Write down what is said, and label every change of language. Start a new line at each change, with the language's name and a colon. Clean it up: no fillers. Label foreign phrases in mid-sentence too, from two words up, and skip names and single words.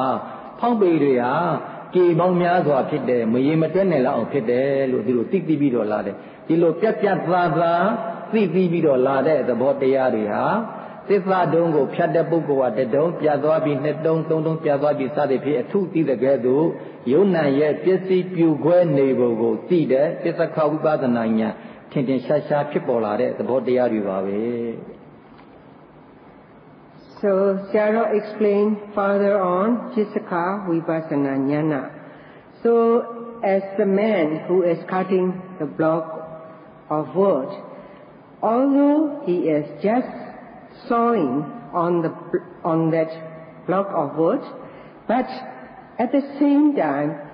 Burmese: ဖောင်းပေတွေဟာကြေပေါင်းများစွာဖြစ်တယ်မရေမတွဲနိုင်လောက်အောင်ဖြစ်တယ်လို့ဒီလိုသိပြီးတော့လာတယ်ဒီလိုပြက်သားသိပြီးတော့လာတဲ့သဘောတရားတွေဟာသစ္စာတုံးကိုဖြတ်တဲ့ပုဂ္ဂိုလ်ကတတုံးပြတ်သွားပြီးနှစ်တုံးသုံးတုံးပြတ်သွားပြီးစသည်ဖြင့်အထုသိတဲ့ကဲ့သို့ယုံနာရဲ့ပစ္စည်းပြူခွဲနေပုံကိုသိတဲ့ပစ္စကဝိပဿနာဉာဏ်ထင်ထင်ရှားရှားဖြစ်ပေါ်လာတဲ့သဘောတရားတွေပါပဲ
English: So Sayadaw explained further on Pissaka Vipassana Jnana. So as the man who is cutting the block of wood, although he is just sawing on that block of wood, but at the same time